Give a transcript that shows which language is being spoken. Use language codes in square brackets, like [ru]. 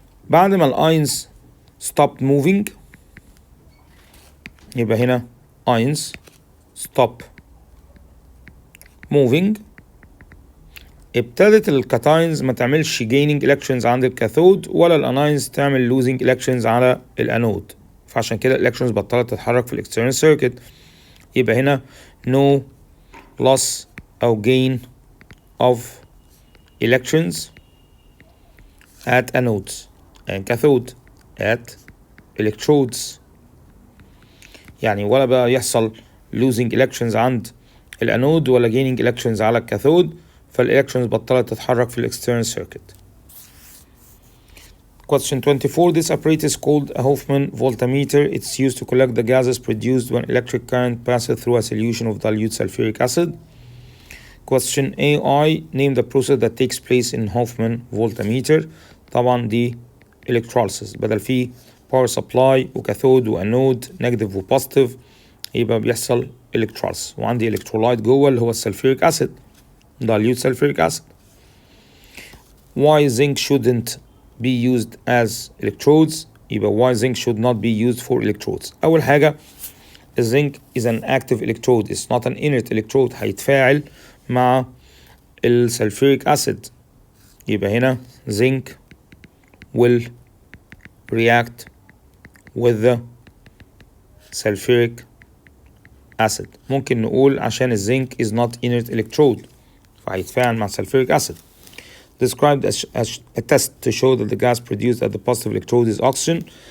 [ar] بعد ما الاينز [en] stop moving [ar] يبقى هنا اينز stop moving. ابتدت الكاتاينز ما تعملش gaining electrons عند الكاثود ولا الاناينز تعمل losing electrons على الانود، فعشان كده electrons بطلت تتحرك في الاكسترنال سيركت. يبقى هنا [en] no loss أو gain of electrons at anodes and cathode at electrodes. [ar] يعني ولا بقى يحصل losing electrons عند الانود ولا gaining electrons على الكاثود، فالإلكترونز بطلت تتحرك في الاكسترنال سيركت. [en] Question 24. This apparatus called a Hofmann voltmeter. It's used to collect the gases produced when electric current passes through a solution of dilute sulfuric acid. Question AI. Name the process that takes place in Hofmann voltmeter. [ar] طبعا دي [en] electrolysis. [ar] بدل فيه power supply وكاثود وانود نيجاتيف وبوزيتيف يبقى بيحصل electrolysis. وعندي electrolyte جوه اللي هو السلفوريك acid dilute sulfuric acid. [en] Why zinc shouldn't be used as electrodes؟ يبقى why zinc should not be used for electrodes. أول حاجة zinc is an active electrode, it's not an inert electrode. [ar] هيتفاعل مع السلفوريك acid. يبقى هنا [en] zinc will react with the sulfuric acid. [ar] ممكن نقول عشان الزنك [en] is not inert electrode [ar] فهيتفاعل مع sulfuric acid. [en] Described as a test to show that the gas produced at the positive electrode is oxygen.